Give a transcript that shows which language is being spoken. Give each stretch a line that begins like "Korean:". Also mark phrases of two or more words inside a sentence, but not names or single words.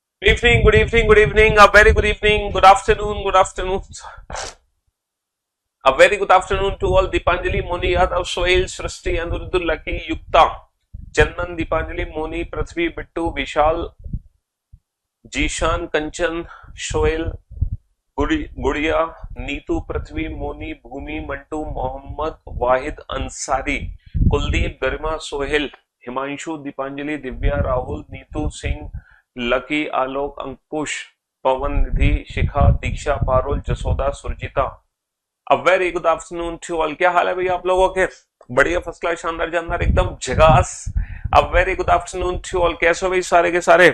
English: evening, good evening, good evening, a very good evening, good afternoon, good afternoon. A very good afternoon to all. Deepanjali, Moni, Yadav, Sohail, Srishti, Anuruddha, Lucky, Yukta, Chandan, Deepanjali, Moni, Prithvi, Bittu, Vishal, Jishan, Kanchan, Sohail, Gudiya, Neetu, Prithvi, Moni, Bhumi, Mantu, Mohammed, Wahid, Ansari, Kuldeep, Garima, Sohail, Himanshu, Deepanjali, Divya, Rahul, Neetu, Singh,
Hindi: लकी, आलोक, अंकुश, पवन, निधि, शिखा, दीक्षा, पारुल, जसोदा, सुरजिता। अब
English: very good afternoon to all.
Hindi: क्या हाल है भैया आप लोगों के? बढ़िया,
English: first class,
Hindi: शानदार, जानदार, एकदम झकास। अब
English: very good afternoon to all.
Hindi: कैसे हो भाई सारे के सारे?